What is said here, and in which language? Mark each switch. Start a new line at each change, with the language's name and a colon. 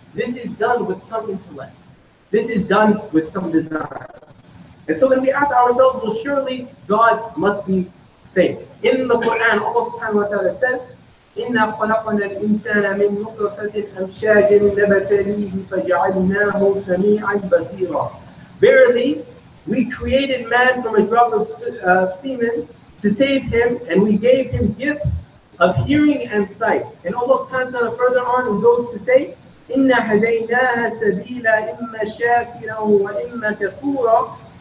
English: This is done with some intellect. This is done with some design. And so then we ask ourselves, well, surely God must be thanked. In the Quran, Allah subhanahu wa ta'ala says,
Arabic: إِنَّا خَلَقْنَا الْإِنسَانَ مِن نُطْفَةٍ أَمْشَاجٍ نَبْتَلِيهِ فَجَعَلْنَاهُ سَمِيعًا بَصِيرًا.
English: Verily, we created man from a drop of semen to save him, and we gave him gifts of hearing and sight. And Allah subhanahu wa ta'ala further on goes to say,
Arabic: إِنَّا هَدَيْنَاهَا سَبِيلًا إِمَّا شَاكِرًا وَإِمَّا كَفُورًا.